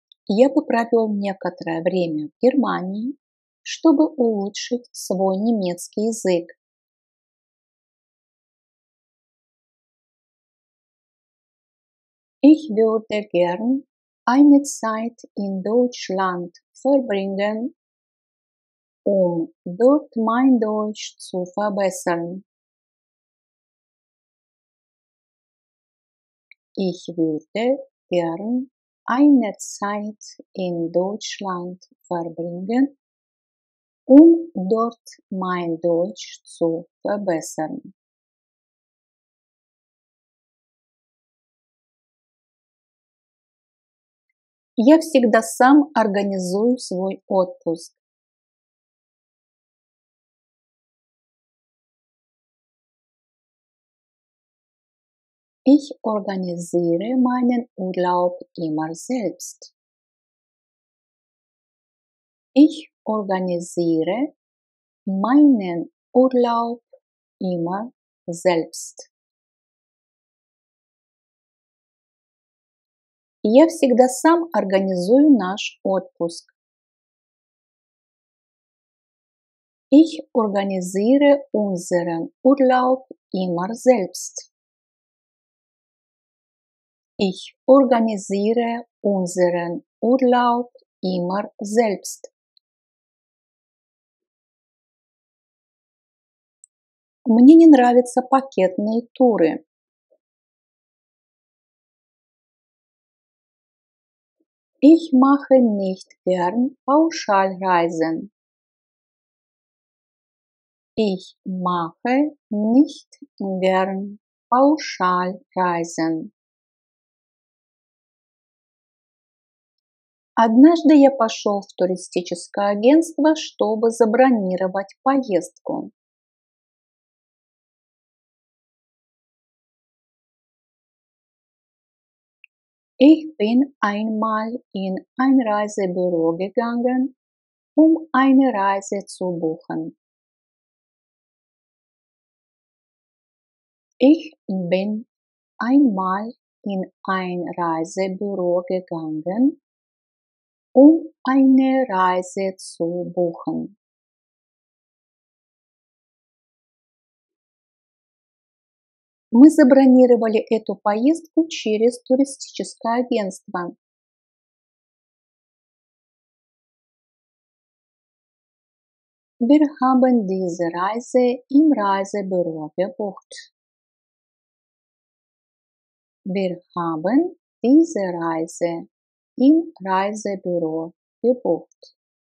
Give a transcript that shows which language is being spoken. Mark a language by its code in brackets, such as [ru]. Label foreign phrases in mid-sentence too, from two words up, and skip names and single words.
[ru] Я бы провел некоторое время в Германии, чтобы улучшить свой немецкий язык. [de] Ich würde gern eine Zeit in Deutschland verbringen, um dort mein Deutsch zu verbessern. Ich würde gern eine Zeit in Deutschland verbringen, um dort mein Deutsch zu verbessern. [ru] Я всегда сам организую свой отпуск. [de] Ich organisiere meinen Urlaub immer selbst. Ich organisiere meinen Urlaub immer selbst. [ru] Я всегда сам организую наш отпуск. [de] Ich organisiere unseren Urlaub immer selbst. Ich organisiere unseren Urlaub immer selbst. [ru] Мне не нравятся пакетные туры. [de] Ich mache nicht gern Pauschalreisen. Ich mache nicht gern Pauschalreisen. [ru] Однажды я пошел в туристическое агентство, чтобы забронировать поездку. [de] Ich bin einmal in ein Reisebüro gegangen, um eine Reise zu buchen. Ich bin einmal in ein Reisebüro gegangen, um eine Reise zu buchen. [ru] Мы забронировали эту поездку через туристическое агентство. [de] Wir haben diese Reise im Reisebüro gebucht. Wir haben diese Reise im Reisebüro gebucht.